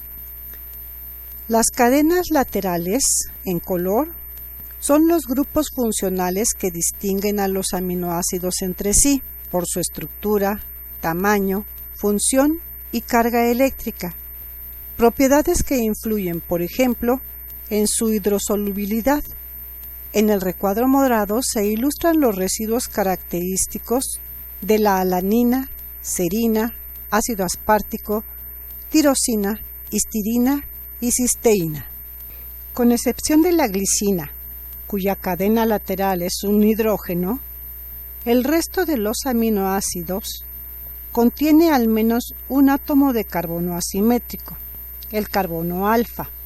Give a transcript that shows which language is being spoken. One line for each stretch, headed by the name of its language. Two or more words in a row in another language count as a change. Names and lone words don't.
Spanish: Las cadenas laterales, en color, son los grupos funcionales que distinguen a los aminoácidos entre sí por su estructura, tamaño, función y carga eléctrica, propiedades que influyen, por ejemplo, en su hidrosolubilidad. En el recuadro morado se ilustran los residuos característicos de la alanina, serina, ácido aspartico, tirosina, histidina y cisteína. Con excepción de la glicina, cuya cadena lateral es un hidrógeno, el resto de los aminoácidos contiene al menos un átomo de carbono asimétrico, el carbono alfa,